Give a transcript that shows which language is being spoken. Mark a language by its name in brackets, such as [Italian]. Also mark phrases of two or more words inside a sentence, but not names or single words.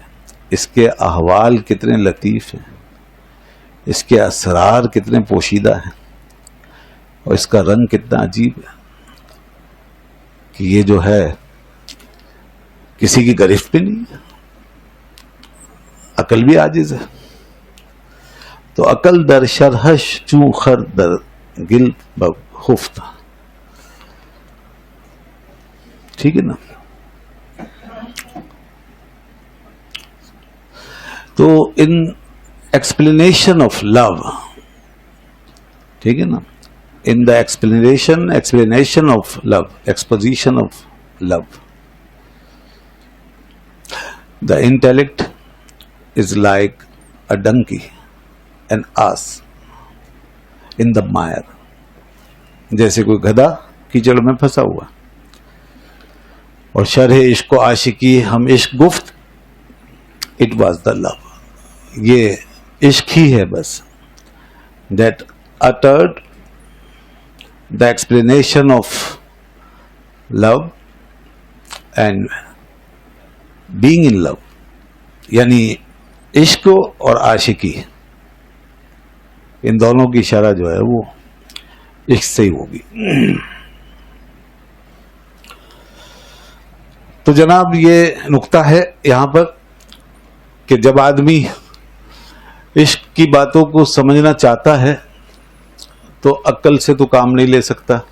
[Urdu] اس کے احوال کتنے لطیف ہیں، اس کے اسرار کتنے پوشیدہ ہیں، اور اس کا رنگ کتنا عجیب ہے کہ یہ جو ہے کسی کی گرفت بھی نہیں ہے. عقل بھی عاجز ہے. تو [Persian] عقل در شرحش چوں خر در گل بخفت. [Urdu] ٹھیک ہے نا؟ تو [English] in explanation of love, [Urdu] ٹھیک ہے نا، [English] in the explanation of love, exposition of love, the intellect is like a donkey an ass in the mire. [Urdu] جیسے کوئی گدھا کیچڑ میں پھنسا ہوا. اور [Persian] شرح عشق و عاشقی ہم عشق گفت. [English] it was the love. [Urdu] یہ عشق ہی ہے بس. [English] that uttered the explanation of love and being in love. [Urdu] یعنی عشق اور عاشقی ان دونوں کی شرح جو ہے وہ عشق سے ہی ہوگی. تو جناب یہ نقطہ ہے یہاں پر کہ جب آدمی عشق کی باتوں کو سمجھنا چاہتا ہے تو عقل سے تو کام نہیں لے سکتا.